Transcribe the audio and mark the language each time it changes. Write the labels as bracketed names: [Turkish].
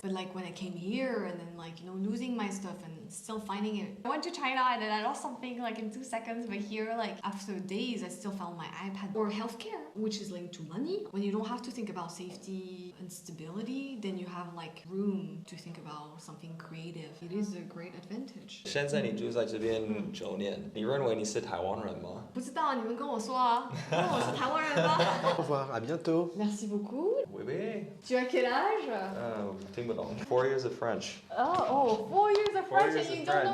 [English] But like when I came here and then like, losing my stuff and still finding it. I went to China and then I lost something like in 2 seconds, but here like after days I still found my iPad. Or healthcare, which is linked to money. When you don't have to think about safety and stability, then you have like room to think about something creative. It is a great advantage. [Chinese] 现在你住在这边9年，你认为你是台湾人吗？不知道，你们跟我说啊，问我是台湾人吗？ [French] Au revoir, à bientôt. Merci beaucoup. Oui. Tu as quel âge? [Chinese] 听不懂。 [English] 4 years of French. Oh, 4 years of French and you don't know